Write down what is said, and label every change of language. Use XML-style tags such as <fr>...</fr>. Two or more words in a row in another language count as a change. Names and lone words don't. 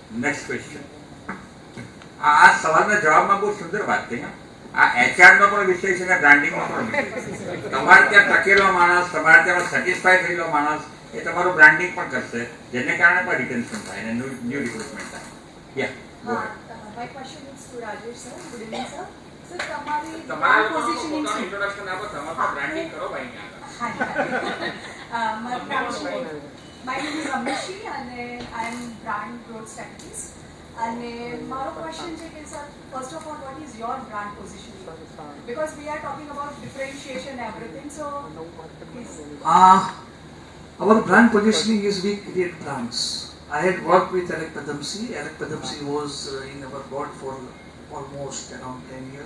<en>Next question.</en> <gu>આ સવાલના જવાબમાં બહુ સુંદર વાત થઈ. આ HR નો પણ વિષય છે ને બ્રાન્ડિંગનો પણ વિષય છે. તમારે ત્યાં ટકેલો માણસ, તમારે ત્યાં સેટિસ્ફાય થયેલો માણસ એ તમારું બ્રાન્ડિંગ પણ કરશે, જેને કારણે પણ રિટેન્શન થાય અને</gu> <en>new recruitment</en> <gu>થાય. યા</gu> <en>My question is to Rajesh sir. Good evening sir. Sir,</en> <gu>તમારી તમારા</gu> <en>brand positioning</en> <gu>પોતાનું ઇન્ટ્રોડક્શન આપો, તમારું બ્રાન્ડિંગ કરો ભાઈ ત્યાં.</gu> <en>My name is Amishi and I am brand growth strategist.</en> <gu>અને મારો ક્વેશ્ચન છે કે સર,</gu> <en>First of all what is your brand positioning? Because we are talking about differentiation everything, so please. Our brand positioning is we create brands. I had worked with Alec Padamsee. Alec Padamsee was in our board for almost around 10 years.</en>